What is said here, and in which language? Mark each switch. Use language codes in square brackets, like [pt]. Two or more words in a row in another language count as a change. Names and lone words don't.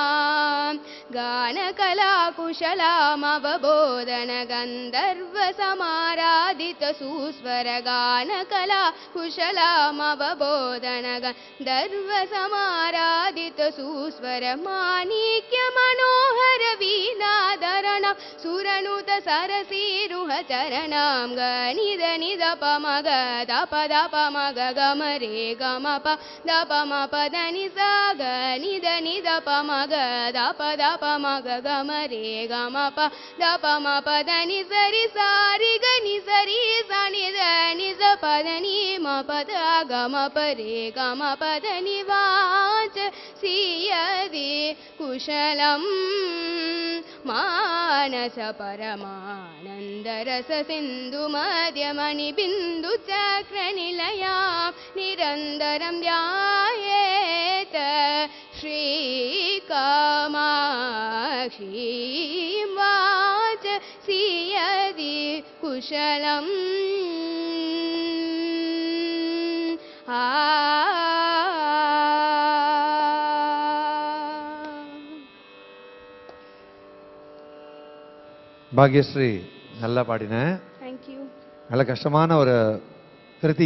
[sa] गानकला कुशलामवबोधन गन्धर्व समाराधित सुस्वर गानकला कुशलामवबोधन गन्धर्व समाराधित सुस्वर माणिक्य मनोहर वीणाधरणं सुरनुत सरसीरुह चरणं गनिद निद पमग दप दप मग गम रे गम प दप म पद नि सा गनिद निद पमग दप दप मग गम रे गम प दप म पद नि सरि सारि गनि सरि सा नि द नि स पद नि म पद गम प रे गम पद नि वाचसि यदि कुशलम् मानसपरमानन्दरससिन्धुमध्यमणिबिन्दुचक्रनिलयां निरन्तरं ध्यायेत श्रीकामाक्षी वाचसि यदि कुशलम् [ta] பாக்யஸ்ரீ நல்லா பாடின. தேங்க்யூ. நல்ல கஷ்டமான ஒரு கிருதி.